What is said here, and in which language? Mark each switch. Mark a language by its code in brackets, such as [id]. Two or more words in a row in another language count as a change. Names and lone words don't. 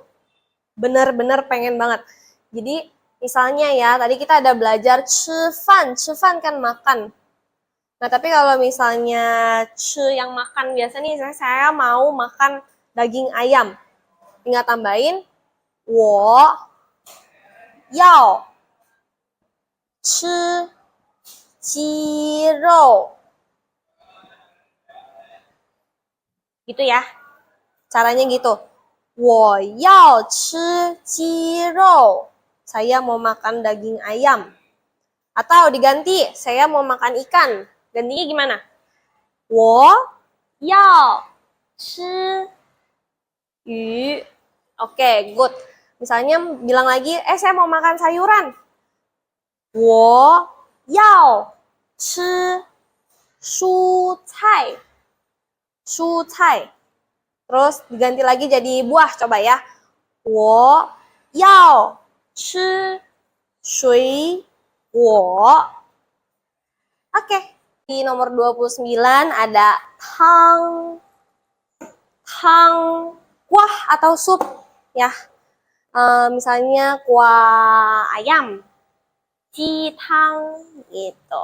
[id] Benar-benar pengen banget. Jadi misalnya ya, tadi kita ada belajar cifan. Cifan kan makan. Nah, tapi kalau misalnya yang makan biasa nih, saya mau makan daging ayam. Tinggal tambahin, [zh] 我要吃鸡肉. [id] Gitu ya. Caranya gitu. [zh] 我要吃鸡肉. [id] Saya mau makan daging ayam. Atau diganti, saya mau makan ikan. Gantinya gimana? [zh] 我要吃鱼. [id] Oke, good. Misalnya bilang lagi, saya mau makan sayuran. [zh] 我要吃蔬菜. 蔬菜. [id] Terus diganti lagi jadi buah, coba ya. [zh] 我要吃水果. [id] Oke. Di nomor 29 ada tang, tang, kuah atau sup ya. Misalnya kuah ayam, [zh] 鸡汤 [id] gitu.